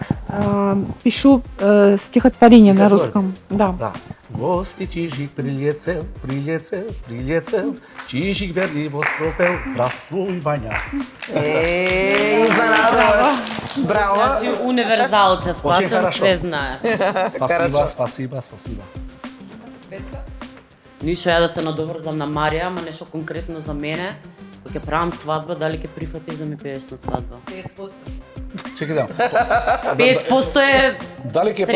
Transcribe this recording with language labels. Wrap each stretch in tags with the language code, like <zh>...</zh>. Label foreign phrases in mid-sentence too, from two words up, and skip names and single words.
<ru>Пишу стихотворение на русском. Да. Да. Гости чижик прилетел, чижик верливо пропел, здравствуй, Ваня.</ru> <mk>Изненадуваш. Браво. Значи универзалче,</mk> <ru>Очень Спасен хорошо.</ru> <mk>све знае.</mk> <ru>Спасибо.</ru> <mk>Ништо ја да се надоврзам на Марија, ама нешто конкретно за мене. Кога ќе правам свадба, дали ќе прифатиш да ми пееш на свадба? 50%. Чекай да. 50% е Дали ќе</mk>